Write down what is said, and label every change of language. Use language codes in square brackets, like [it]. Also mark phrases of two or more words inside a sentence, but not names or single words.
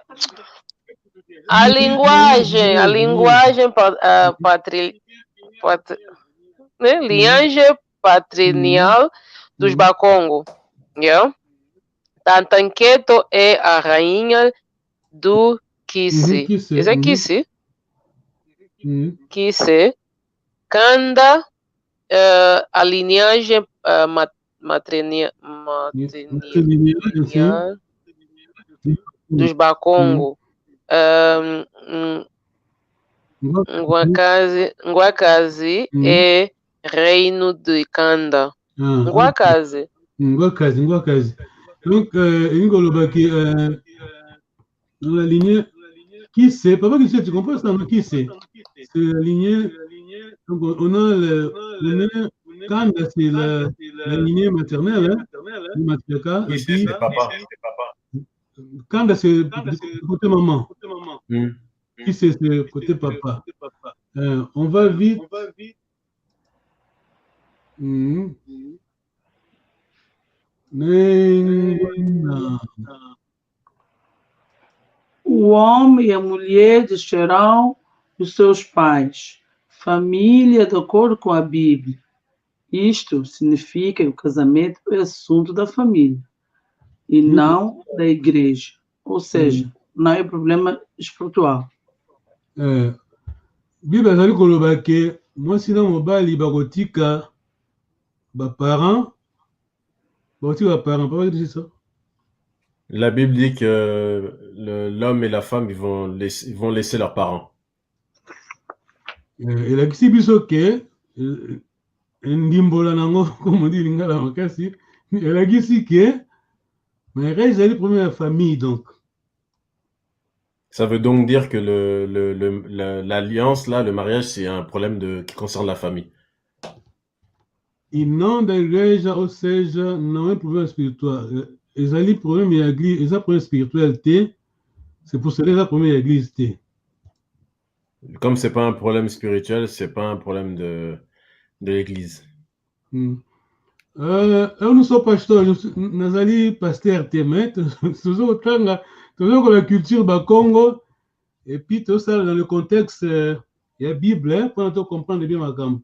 [pt] A linguagem linhagem patrilineal dos Bakongo. [en] Yeah? [pt] Tantanketo é a rainha do Kisi. Isso é Kisi? Kisi. Kanda, a linhagem matrilineal dos Bakongo. Ngwakazi é reino de Kanda. Ngwakazi. [fr] Donc, dans la lignée, qui c'est? Papa, qui c'est? Tu comprends ça? Qui c'est? C'est la lignée. Donc, on a le Kanda, c'est la lignée maternelle. Hein? Oui, c'est papa. Kanda, c'est côté maman. Qui c'est côté papa. On va vite. O homem e a mulher deixarão os seus pais, família de acordo com a Bíblia. Isto significa que o casamento é assunto da família e não da igreja. Ou seja, não é problema espiritual. [ln] Bíblia ezali koloba ke mwasi na mobali bakotika baparents. [fr] La Bible dit que l'homme et la femme ils vont laisser leurs parents. [ln] Elakisi biso ke ndimbola nango [fr] comme on dit [ln] lingala makasi elakisi ke mariage ezali problème ya famille donc. [fr] Ça veut donc dire que l'alliance là, le mariage, c'est un problème qui concerne la famille. [pt] E não da igreja, ou seja, não é problema espiritual. [ln] Exali problème ya église, eza problème spiritualité, [fr] C'est pour cela que la première église était. Comme c'est pas un problème spirituel, c'est pas un problème de l'église. Nous sommes pasteurs, nous allons pasteur Témet, toujours la culture du Congo, et puis tout ça dans le contexte de la Bible, pour comprendre bien ma gamme.